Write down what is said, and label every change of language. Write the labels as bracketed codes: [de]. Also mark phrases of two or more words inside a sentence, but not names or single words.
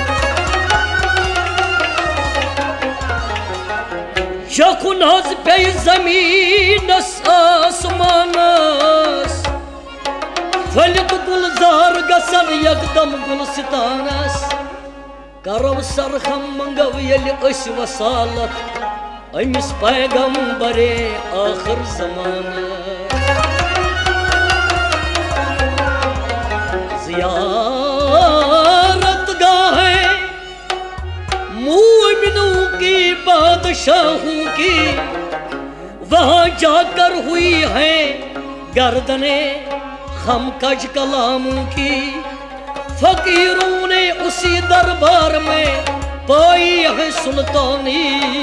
[ks] شکھُن حظ پیٚیہِ زمیٖنس آسمانس پھٔلِتھ گُلزار گژھن یکدم گُلستانس کرو سرخم منگو ییٚلہِ أسۍ وصالت أمِس پیغمبرے آخر زمانہٕ [ur] زیارت گاہیں مومنوں کی بادشاہوں کی وہاں جا کر ہوئی ہیں گردنیں خم کج کلاموں کی فقیروں نے اسی دربار میں پائی ہے سلطانی